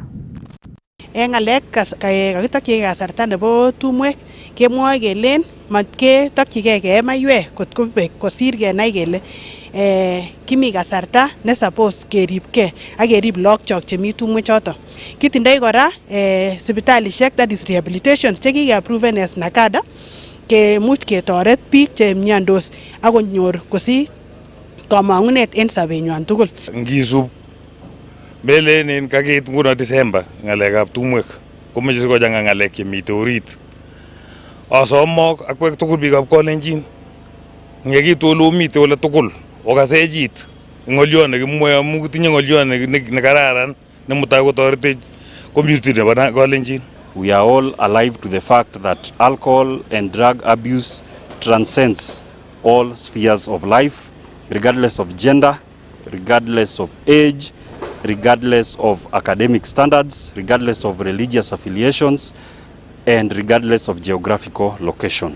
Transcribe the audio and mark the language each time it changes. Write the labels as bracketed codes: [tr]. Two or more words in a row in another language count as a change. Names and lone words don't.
[kln] En ngalek kakitokyigei kasarta nebo tumwek kemwoe kelen matketokyigei kee maiywek kot kobek kosir kenai kele kimi kasarta ne suppose keribgei ak kerib lagokchok chemi tumwek choton. Kitindoi kora sipitalisiek, [en] that is rehabilitation, [kln] chekikeapproven as NACADA kemuch ketoret biik chemiondos ak konyor kosich kamang'unet en sobenywan tugul. Ngisub melenen kakeit nguno December ng'alekab tumwek komeche sikochang'a ng'alek chemite orit. Asomok akwek tugul biikab Kalenjin ngekitu ole omite ole tugul okasechit ng'olyon nekimwoe amu kitinye ng'olyon nekararan nemutai kotoretech community nebo Kalenjin. [en] We are all alive to the fact that alcohol and drug abuse transcends all spheres of life, regardless of gender, regardless of age, regardless of academic standards, regardless of religious affiliations, and regardless of geographical location.